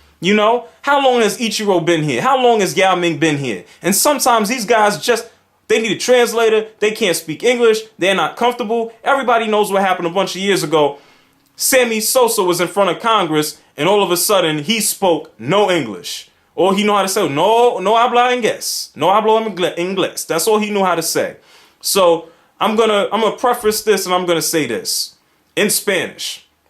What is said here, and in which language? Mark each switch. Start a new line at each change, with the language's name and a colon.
English: You know, how long has Ichiro been here? How long has Yao Ming been here? And sometimes these guys they need a translator. They can't speak English. They're not comfortable. Everybody knows what happened a bunch of years ago. Sammy Sosa was in front of Congress, and all of a sudden, he spoke no English. All he knew how to say,
Spanish: no habla inglés. No hablo inglés.
English: That's all he knew how to say. So I'm gonna preface this, and I'm gonna say this in Spanish.